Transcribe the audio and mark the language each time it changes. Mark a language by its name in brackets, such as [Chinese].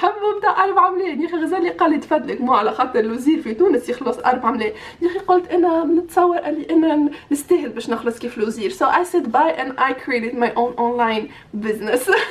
[Arabic] حبوا بتاع 4 ملايين يا اخي. غزالي قال لي تفدلك مو على خاطر الوزير في تونس يخلص 4 ملايين يا اخي. قلت انا نتصور قال لي انا نستاهل باش نخلص كيف الوزير. [English] So I said bye and I created my own online business.